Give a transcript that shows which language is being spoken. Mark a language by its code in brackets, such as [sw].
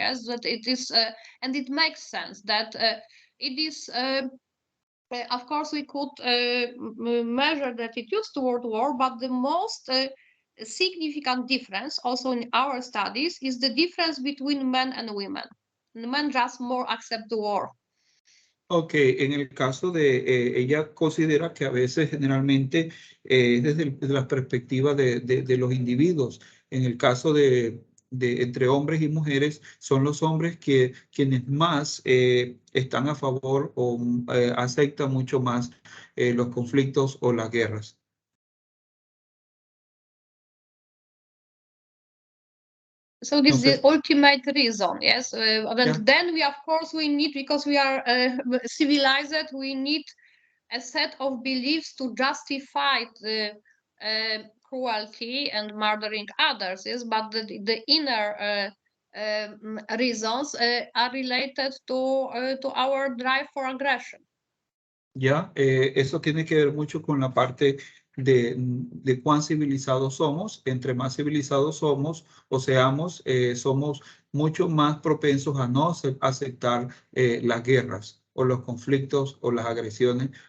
[en] Yes, that it is, and it makes sense that it is. Of course, we could measure the attitudes toward war, but the most significant difference also in our studies is the difference between men and women. Men just more accept the war. [es] Ok, en el caso de ella considera que a veces generalmente desde la perspectiva de los individuos, en el caso de entre hombres y mujeres, son los hombres quienes más están a favor o aceptan mucho más los conflictos o las guerras. [en] So this is the ultimate reason, yes. Yeah. Then we, of course, we need, because we are civilized, we need a set of beliefs to justify the cruelty and murdering others, yes. But the inner reasons are related to our drive for aggression. [es] Ya, eso tiene que ver mucho con la parte de cuán civilizados somos. Entre más civilizados somos o seamos, somos mucho más propensos a no aceptar las guerras o los conflictos o las agresiones